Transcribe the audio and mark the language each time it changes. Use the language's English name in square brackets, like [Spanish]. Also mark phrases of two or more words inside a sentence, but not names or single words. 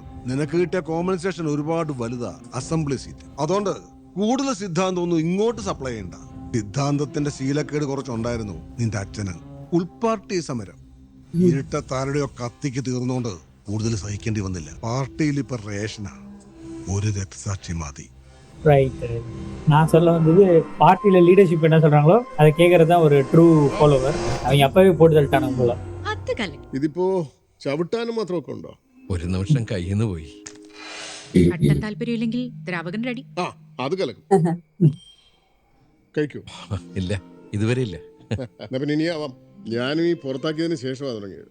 [Malayalam] നിനക്ക് കിട്ടിയ കോമ്പൻസേഷൻ ഒരുപാട് വലുതാ, അസംബ്ലി സീറ്റ്. അതുകൊണ്ട് കൂടുതൽ സിദ്ധാന്തം ഒന്നും ഇങ്ങോട്ട് സപ്ലൈ ചെയ്യണ്ട. സിദ്ധാന്തത്തിന്റെ ശീലക്കേട് കുറച്ചുണ്ടായിരുന്നു നിന്റെ അച്ഛന്. ഉൾപാർട്ടി സമരം ഇരുട്ടത്താരുടെയോ കത്തിക്ക് തീർന്നുകൊണ്ട് കൂടുതൽ സഹിക്കേണ്ടി വന്നില്ല. പാർട്ടിയിൽ ഇപ്പൊ റേഷനാ. ഒരു രക്തസാക്ഷി മതി. [Tamil] நான் சொல்ல வந்தது பார்ட்டியில லீடர்ஷிப் என்ன சொல்றாங்களோ அதை கேட்கறது தான் ஒரு [English] true follower. [Tamil] அவங்க அப்பவே போட்டு தள்ളിட்டாണ് போல. [Malayalam] ഇതിപ്പോ ചവിട്ടാനും മാത്രമൊക്കെ ഉണ്ടോ? ഒരു നിമിഷം കയ്യിന്ന് പോയി. കട്ടൻ താല്പര്യമില്ലെങ്കിൽ ദ്രാവകൻ റെഡി. അത് കലക്കും. കഴിക്കൂ? ഇല്ല, ഇതുവരെ ഇല്ല. എന്നാ പിന്നെ ഇനിയാവാം. ഞാനും ഈ പുറത്താക്കിയതിന് ശേഷമാണ് തുടങ്ങിയത്.